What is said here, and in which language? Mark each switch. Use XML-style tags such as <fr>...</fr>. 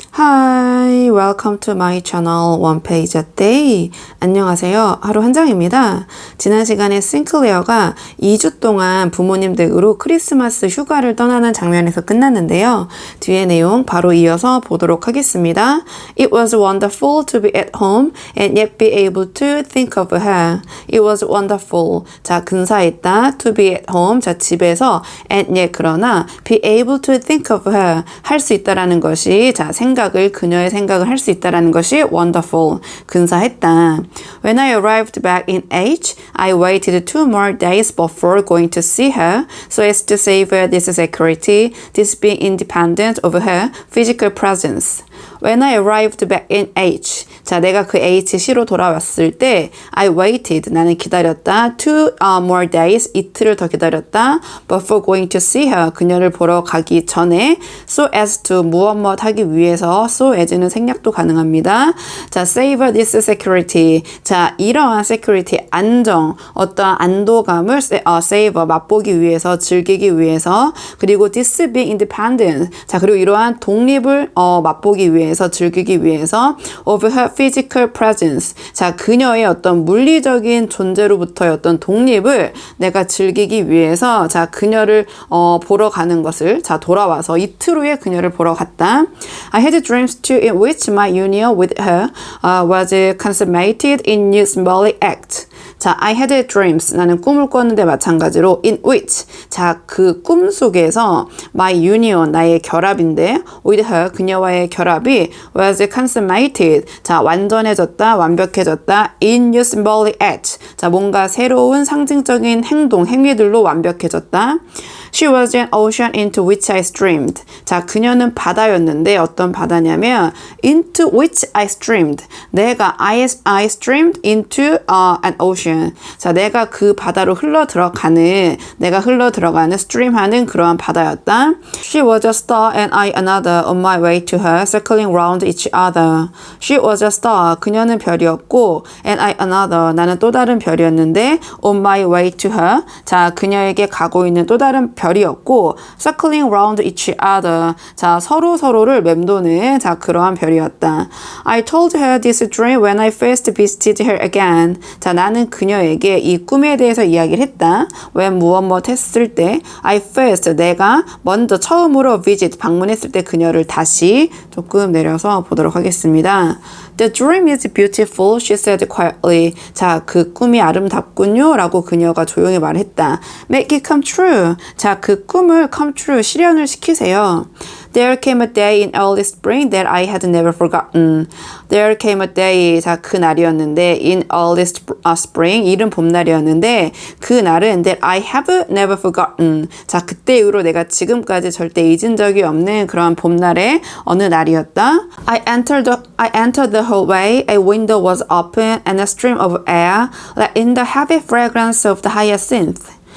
<en>Hi, welcome to my channel One Page a Day.</en> <ko>안녕하세요. 하루 한 장입니다. 지난 시간에 싱클레어가 2주 동안 부모님 댁으로 크리스마스 휴가를 떠나는 장면에서 끝났는데요. 뒤에 내용 바로 이어서 보도록 하겠습니다.</ko> <en>It was wonderful to be at home and yet be able to think of her. It was wonderful.</en> <ko>자, 근사했다.</ko> <en>To be at home.</en> <ko>자, 집에서</ko> <en>and yet</en> <ko>그러나</ko> <en>be able to think of her.</en> <ko>할 수 있다라는 것이 자, 그녀의 생각을 할 수 있다라는 것이 wonderful, 근사했다.</ko> <en>When I arrived back in H, I waited 2 more days before going to see her, so as to save her this security, this being independent of her physical presence. When I arrived back in H,</en> <ko>자, 내가 그 HC로 돌아왔을 때</ko> <en>I waited,</en> <ko>나는 기다렸다.</ko> <en>2 more days,</en> <ko>이틀을 더 기다렸다.</ko> <en>Before going to see her,</en> <ko>그녀를 보러 가기 전에</ko> <en>so as to</en> <ko>무엇 하기 위해서 so as는 생략도 가능합니다. 자,</ko> <en>save this security.</en> <ko>자, 이러한 security, 안정, 어떠한 안도감을 save, 맛보기 위해서, 즐기기 위해서, 그리고</ko> <en>this being independent.</en> <ko>자, 그리고 이러한 독립을 맛보기 위해서, 즐기기 위해서</ko> <en>of her physical presence.</en> <ko>자, 그녀의 어떤 물리적인 존재로부터의 어떤 독립을 내가 즐기기 위해서 자, 그녀를 보러 가는 것을 자, 돌아와서 이틀 후에 그녀를 보러 갔다.</ko> <en>I had dreams too in which my union with her was consummated in new symbolic act. 자, I had dreams.</en> <ko>나는 꿈을 꿨는데 마찬가지로</ko> <en>in which.</en> <ko>자, 그 꿈 속에서</ko> <en>my union,</en> <ko>나의 결합인데</ko> <en>with her,</en> <ko>그녀와의 결합이</ko> <en>was consummated.</en> <ko>자, 완전해졌다, 완벽해졌다.</ko> <en>in new symbolic act.</en> <ko>자, 뭔가 새로운 상징적인 행위들로 완벽해졌다.</ko> <en>She was an ocean into which I streamed.</en> <ko>자, 그녀는 바다였는데 어떤 바다냐면</ko> <en>into which I streamed. 내가 I streamed into an ocean.</en> <ko>자, 내가 그 바다로 내가 흘러 들어가는 stream하는 그러한 바다였다.</ko> <en>She was a star and I another on my way to her, circling round each other. She was a star.</en> <ko>그녀는 별이었고</ko> <en>and I another.</en> <ko>나는 또 다른 별이었는데</ko> <en>on my way to her.</en> <ko>자, 그녀에게 가고 있는 또 다른 별이었고</ko> <en>circling round each other.</en> <ko>자, 서로를 맴도는 자, 그러한 별이었다.</ko> <en>I told her this dream when I first visited her again.</en> <ko>자, 나는 그녀에게 이 꿈에 대해서 이야기를 했다. when 무엇 했을 때</ko> <en>I first,</en> <ko>내가 먼저 처음으로 visit, 방문했을 때 그녀를 다시 조금 내려서 보도록 하겠습니다.</ko> <en>The dream is beautiful, she said quietly.</en> <ko>자, 그 꿈이 아름답군요 라고 그녀가 조용히 말했다.</ko> <en>Make it come true.</en> <ko>자, 그 꿈을 come true, 실현을 시키세요.</ko> <en>There came a day in early spring that I had never forgotten. There came a day,</en> <ko>자, 그 날이었는데</ko> <en>in early spring,</en> <ko>이른 봄날이었는데 그 날은</ko> <en>that I have never forgotten.</en> <ko>자, 그때 이후로 내가 지금까지 절대 잊은 적이 없는 그런 봄날의 어느 날이었다.</ko> <en>I entered the hallway. A window was open and a stream of air let in the heavy fragrance of the hyacinth.</en>